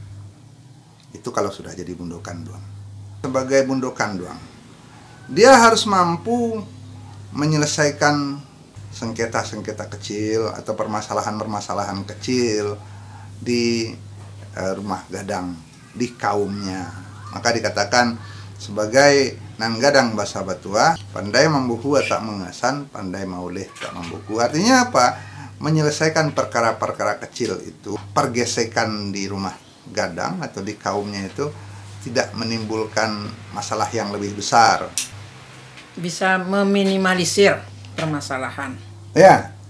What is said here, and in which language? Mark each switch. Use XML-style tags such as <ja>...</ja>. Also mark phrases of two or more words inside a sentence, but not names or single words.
<id>Itu kalau sudah jadi</id> <min>bundokan duang.</min> <id>Sebagai</id> <min>bundokan duang,</min> <id>dia harus mampu menyelesaikan sengketa-sengketa kecil atau permasalahan-permasalahan kecil di rumah gadang, di kaumnya. Maka dikatakan sebagai</id> <min>nan gadang basa batuah, pandai membuku tak mengasan, pandai maulih tak membuku.</min> <id>Artinya apa? Menyelesaikan perkara-perkara kecil itu, pergesekan di rumah gadang atau di kaumnya itu tidak menimbulkan masalah yang lebih besar. Bisa meminimalisir permasalahan. Ya.</id>